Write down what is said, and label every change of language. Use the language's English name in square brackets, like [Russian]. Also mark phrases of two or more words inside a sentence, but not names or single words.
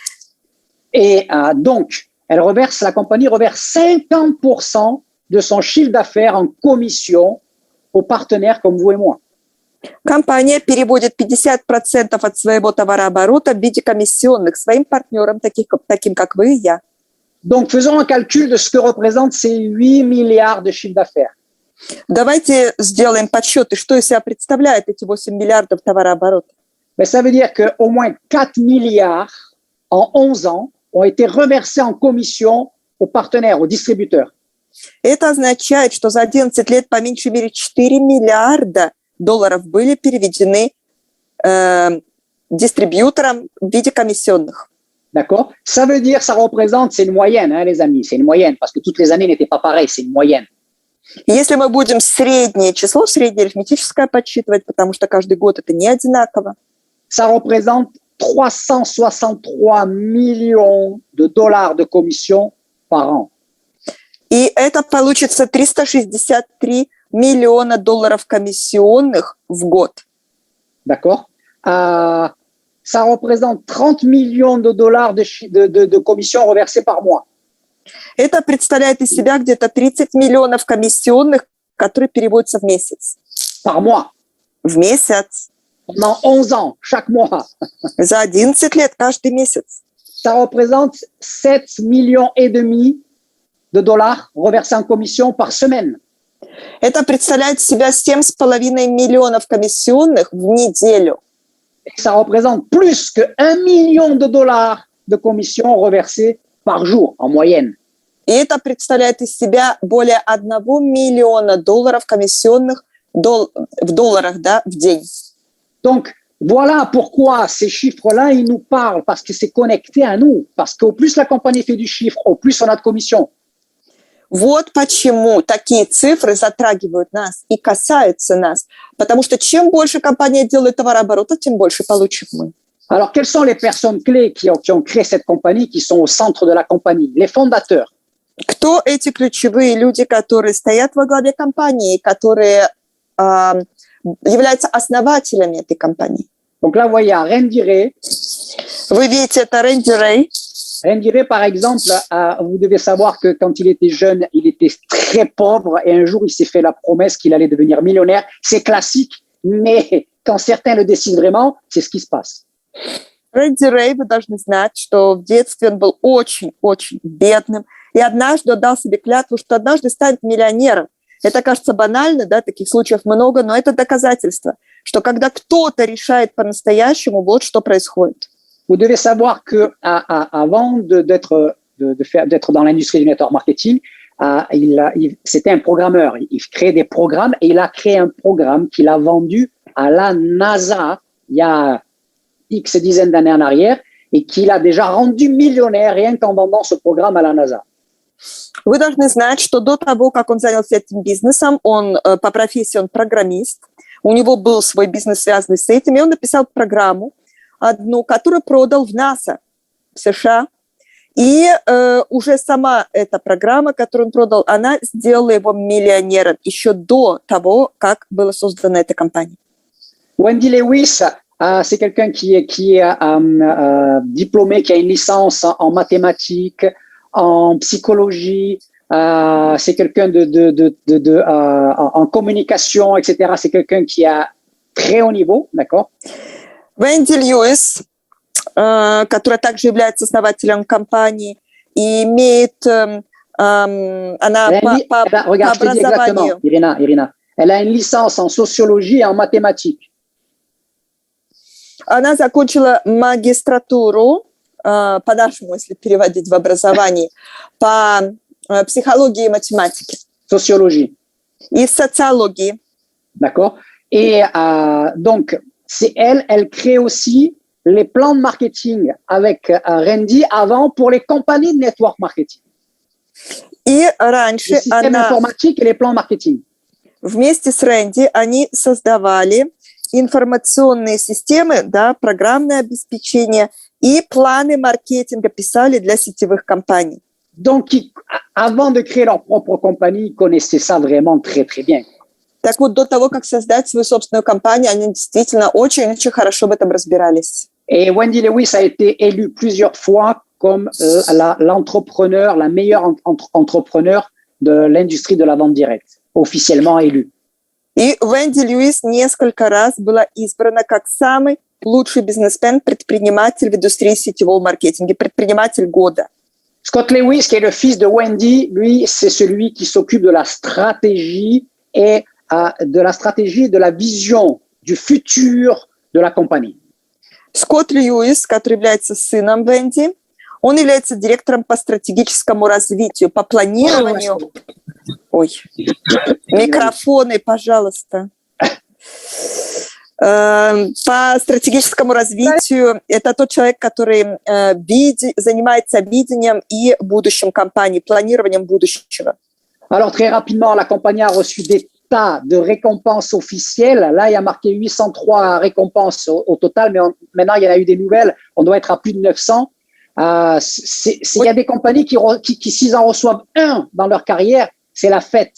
[French] Et donc, la compagnie reverse 50% de son chiffre d'affaires en commission aux partenaires comme vous et moi. [Russian] Компания переводит 50% от своего товарооборота в виде комиссионных своим партнерам, таким как вы и я. [French] Donc, faisons un calcul de ce que représentent ces 8 milliards de chiffre d'affaires. [Russian] Давайте сделаем подсчеты, что из себя представляет эти 8 миллиардов товарооборота. [French] Mais ça veut dire qu'au moins 4 milliards en 11 ans ont été reversés en commission aux partenaires, aux distributeurs. [Russian] Это означает, что за 11 лет по меньшей мере 4 миллиарда долларов были переведены дистрибьюторам в виде комиссионных. [French] D'accord? Ça veut dire, ça représente, c'est une moyenne, hein, les amis, c'est une moyenne, parce que toutes les années n'étaient pas pareilles, c'est une moyenne. [Russian] Если мы будем среднее число, среднее арифметическое подсчитывать, потому что каждый год это не одинаково, [French] Ça représente 363 millions de dollars de commission par an. [Russian] и это получится 363 миллиона долларов комиссионных в год. [French] D'accord? Ça représente 30 millions de dollars de commissions reversées par mois. [Russian] Это представляет из себя где-то 30 миллионов комиссионных, которые переводятся в месяц. [French] Par mois. [Russian] В месяц. [French] Pendant 11 ans, chaque mois. [Russian] За 11 лет каждый месяц. [French] Ça représente 7 millions et demi de dollars reversés en commission par semaine. [Russian] Это представляет из себя 7,5 миллионов комиссионных в неделю. [French] Et ça représente plus que 1 million de dollars de commissions reversées par jour, en moyenne. [Russian] И это представляет из себя более 1 миллиона долларов комиссионных в долларах, да, в день. [French] Donc, voilà pourquoi ces chiffres-là, ils nous parlent, parce que c'est connecté à nous. Parce qu'au plus la compagnie fait du chiffre, au plus on a de commission. [Russian] Вот почему такие цифры затрагивают нас и касаются нас. Потому что чем больше компания делает товарооборота, тем больше получим мы. [French] Alors, quelles sont les personnes clés qui ont créé cette compagnie, qui sont au centre de la compagnie? Les fondateurs. [Russian] Кто эти ключевые люди, которые стоят во главе компании, которые являются основателями этой компании? [French] Donc là, vous voyez, Randy Ray. [Russian] Вы видите, это Рэнди Рэй. [French] Randy Ray, par exemple, vous devez savoir que quand il était jeune, il était très pauvre et un jour, il s'est fait la promesse qu'il allait devenir millionnaire. C'est classique, mais quand certains le décident vraiment, c'est ce qui se passe. [Russian] Рэнди Рэй, вы должны знать, что в детстве он был очень-очень бедным. И однажды дал себе клятву, что однажды станет миллионером. Это кажется банально, да, таких случаев много, но это доказательство, что когда кто-то решает по-настоящему, вот что происходит. [French] Vous devez savoir que avant d'être dans l'industrie du [English] network marketing, [French] c'était un programmeur. Il créait des programmes et il a créé un programme qu'il a vendu à la NASA il y a X dizaines d'années en arrière et qu'il a déjà rendu millionnaire rien qu'en vendant ce programme à la NASA. [Russian] Вы должны знать, что до того, как он занялся этим бизнесом, он по профессии он программист, у него был свой бизнес, связанный с этим, и он написал программу, одну, которую продал в НАСА в США. И уже сама эта программа, которую он продал, она сделала его миллионером еще до того, как была создана эта компания. [French] Wendy Lewis, c'est quelqu'un qui est diplômé, qui a une licence en mathématiques, en psychologie, c'est quelqu'un en communication, etc. C'est quelqu'un qui a très haut niveau, d'accord? [Russian] Венди Льюис, которая также является основателем компании и имеет, она по образованию. [French] Irina, elle a une licence en sociologie et en mathématiques. [Russian] Она закончила магистратуру, по-нашему, если переводить в образовании, по психологии и математике. [French] Sociologie. [Russian] И социологии. [French] D'accord. Et donc, c'est elle crée aussi les plans de marketing avec Randy avant pour les compagnies de [English] network marketing. [Russian] И раньше [French] les systèmes informatiques et les plans marketing. [Russian] Вместе с Рэнди они создавали информационные системы, да, программное обеспечение и планы маркетинга писали для сетевых компаний. [French] Donc, avant de créer leur propre compagnie, ils connaissaient ça vraiment très, très bien. [Russian] Так вот, до того, как создать свою собственную компанию, они действительно очень-очень хорошо в этом разбирались. [French] Et Wendy Lewis a été élue plusieurs fois comme l'entrepreneur, la meilleure entrepreneur de l'industrie de la vente directe, officiellement élue. [Russian] И Венди Льюис несколько раз была избрана как самый лучший бизнесмен, предприниматель в индустрии сетевого маркетинга, предприниматель года. [French] Scott Lewis, qui est le fils de Wendy, lui, c'est celui qui s'occupe de la stratégie et de la vision du futur de la compagnie. [Russian] Скотт Льюис, который является сыном Венди, он является директором по стратегическому развитию, по планированию. Ой, микрофоны, пожалуйста. По стратегическому развитию это тот человек, который занимается видением и будущим компании, планированием будущего. [French] Alors, très rapidement, la compagnie a reçu des tas de récompenses officielles. Là, il y a marqué 803 récompenses au total, mais maintenant, il y en a eu des nouvelles. On doit être à plus de 900. Il y a des compagnies qui s'ils en reçoivent un dans leur carrière, c'est la fête.